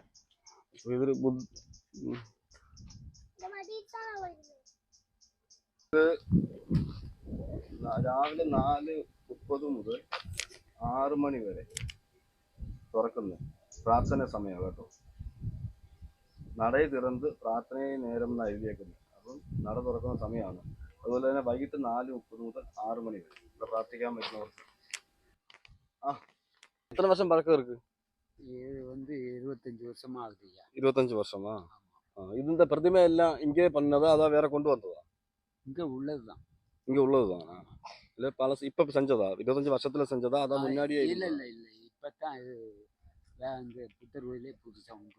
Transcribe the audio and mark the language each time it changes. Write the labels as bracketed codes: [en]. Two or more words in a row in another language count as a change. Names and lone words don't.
[ml] ഇതൊരു രാവിലെ 4:30 മുതൽ 6 മണി വരെ തുറക്കുന്നത്. പ്രാർത്ഥന സമയം കേട്ടോ. [ta] நடையை திறந்து பிரார்த்தனையே நேரம் [ml] എന്നാണ് എഴുതിയേക്കുന്നത്. അപ്പം നട തുറക്കുന്ന സമയമാണ്. അതുപോലെ തന്നെ വൈകിട്ട് 4:30 മുതൽ 6 മണി വരെ ഇവിടെ പ്രാർത്ഥിക്കാൻ പറ്റുന്നവർക്ക്. എത്ര വർഷം പഴക്കം இருக்கு? [ta] இது 25 வருஷமா ஆகுதுயா. 25 வருஷமா? இந்த பிரதிமை எல்லாம் இங்கே பண்ணதா, அதான் வேற கொண்டு வந்ததா? இங்க உள்ளதுதான். இங்க உள்ளதுதானா? இல்ல பழசு இப்ப செஞ்சதா? 25 வருஷத்துல செஞ்சதா, அதான் முன்னாடியே? இல்ல இல்ல இல்ல, இப்பதான் இது இந்த புத்தர் கோயிலே புதுசா உண்டு.